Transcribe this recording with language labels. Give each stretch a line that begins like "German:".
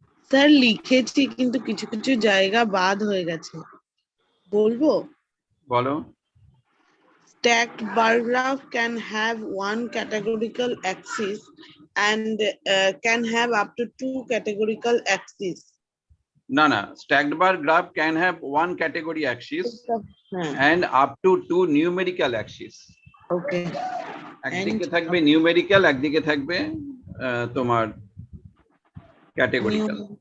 Bangla: Sir লিখেছি কিন্তু কিছু কিছু জায়গা বাদ হয়ে গেছে, বলবো? বলো।
English: Stacked bar graph can have one categorical axis and can have up to 2 categorical axes. No, no. Stacked bar graph can have one category axis and up to 2 numerical axes. Okay.
Bangla: একদিকে থাকবে numerical, একদিকে থাকবে তোমার categorical.